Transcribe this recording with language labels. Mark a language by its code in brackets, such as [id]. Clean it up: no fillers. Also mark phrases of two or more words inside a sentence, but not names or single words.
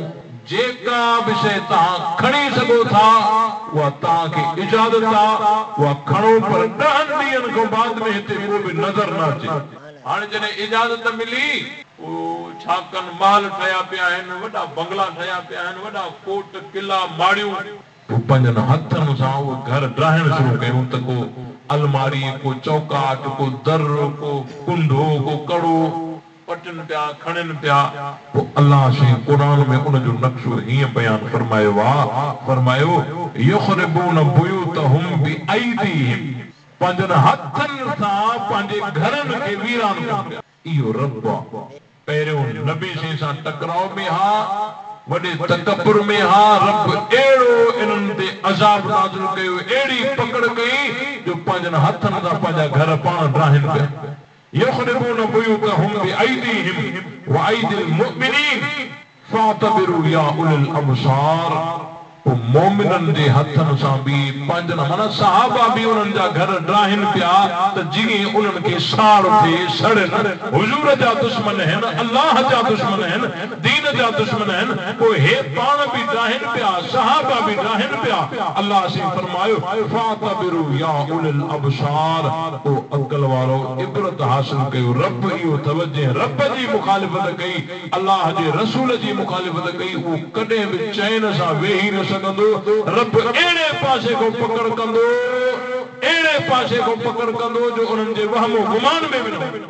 [sd] जेका बि शइ तव्हां खणी सघो था उहा तव्हांखे इजाज़त आहे उहा खणो पर 10 ॾींहंनि खां बाद में हिते को बि नज़र न अचे हाणे जॾहिं इजाज़त मिली पोइ छा कनि महल ठहिया पिया आहिनि वॾा बंगला ठहिया पिया आहिनि वॾा कोट किला माड़ियूं पंहिंजनि हथनि सां उहो घर ड्राहिण शुरू कयूं त को अलमारी को चौकाट को दर को कुंडो को कड़ो पटन पिया खणनि पिया पोइ अल्लाह से कुरान में उनजो नक्शो हीअं बयान फरमायो आहे फरमायो युखरिबून [ar] بيوتهم بأيديهم [sd] पंहिंजनि हथनि सां पंहिंजे घरनि खे वीरान कनि पिया इहो रब आहे पहिरियों नबी सां टकराव में हा वॾे तकब्बुर में हा रब अहिड़ो इन्हनि ते अज़ाब नाज़िल कयो अहिड़ी पकड़ कई जो पंहिंजनि हथनि सां पंहिंजा घर पाण ड्राहिनि पिया [ar] يخربون بيوتهم بأيديهم وأيدي المؤمنين فاعتبروا يا أولي الأبصار [sd] मोमिननि जे हथनि सां बि पंहिंजनि माना सहाबा बि उन्हनि जा घर ड्राहिनि पिया त जीअं उन्हनि खे साड़ थिए सड़नि हुजूर जा दुश्मन आहिनि अल्लाह जा दुश्मन आहिनि दीन जा दुश्मन आहिनि पोइ हे पाण बि ड्राहिनि पिया सहाबा बि ड्राहिनि पिया अल्लाह से फरमायो [ar] فاعتبروا يا أولي الأبصار [sd] ओ अक़ल वारो इबरत हासिल कयो रब इहो तवज्जो रब जी मुखालिफत कई अल्लाह जे रसूल जी मुखालिफत कई उहो कॾहिं बि चैन सां वेही न रब एड़े पासे को पकड़ कंदो एड़े पासे को पकड़ कंदो जो उन्हनि जे वहम गुमान में न